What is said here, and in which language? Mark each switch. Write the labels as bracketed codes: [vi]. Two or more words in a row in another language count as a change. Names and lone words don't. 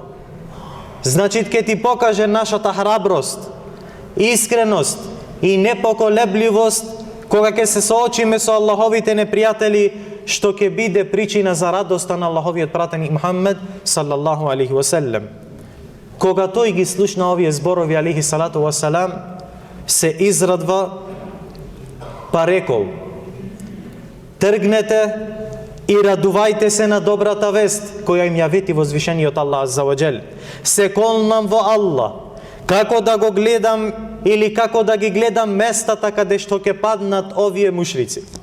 [mk] Значи ќе ти покаже нашата храброст, искреност и непоколебливост кога ќе се соочиме со Аллаховите непријатели, што ќе биде причина за радоста на Аллаховиот пратеник Мухаммед [ar] صلى الله عليه وسلم. [mk] Кога тој ги слушна овие зборови [ar] عليه الصلاة والسلام, [mk] се израдва, па рекол: тргнете и радувајте се на добрата вест која им ја вети возвишениот Аллах [ar] عز وجل. [mk] Се колнам во Аллах, како да го гледам или како да ги гледам местата каде што ќе паднат овие мушрици.